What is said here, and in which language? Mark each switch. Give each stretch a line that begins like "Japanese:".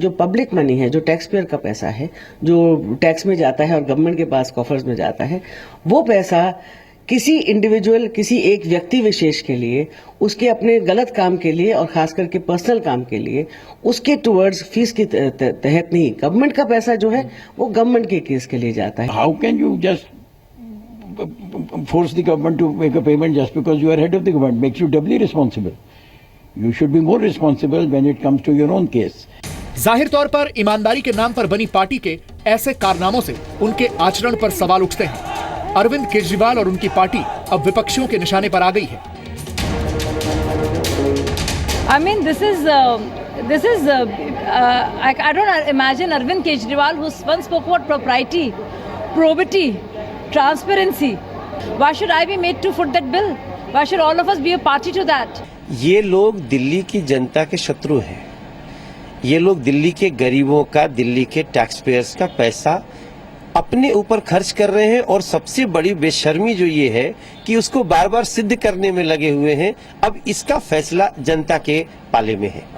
Hindi: जो public money है, जो टैक्स पेयर का पैसा है, जो टैक्स में जाता है और गवर्नमेंट के पास कॉफर्स में जाता है, वो पैसा किसी इंडिविजुअल, किसी एक व्यक्ति विशेष के लिए, उसके अपने गलत काम के लिए और खास करके पर्सनल काम के लिए, उसके टुवर्ड्स फीस के तहत नहीं, गवर्नमेंट का पैसा जो है वो गवर्नमेंट के केस के लिए जाता है।
English: How can you just force the government to make a payment just because you are head of the government? Makes you doubly responsible. You should be more responsible when it comes to your own case.
Hindi: जाहिर तौर पर ईमानदारी के नाम पर बनी party के ऐसे कारनामों से उनके आचरण पर सवाल उठते हैं। अरविंद केजरीवाल और उनकी पार्टी अब विपक्षियों के निशाने पर आ गई है।
English: I mean, I don't imagine Arvind Kejriwal, who once spoke about propriety, probity, transparency. Why should I be made to foot that bill? Why should all of us be a party to that?
Hindi: ये लोग दिल्ली की जनता के शत्रु हैं। ये लोग दिल्ली के गरीबों का, दिल्ली के टैक्स पेयर्स का पैसा अपने ऊपर खर्च कर रहे हैं और सबसे बड़ी बेशर्मी जो ये है कि उसको बार बार सिद्ध करने में लगे हुए हैं। अब इसका फैसला जनता के पाले में है।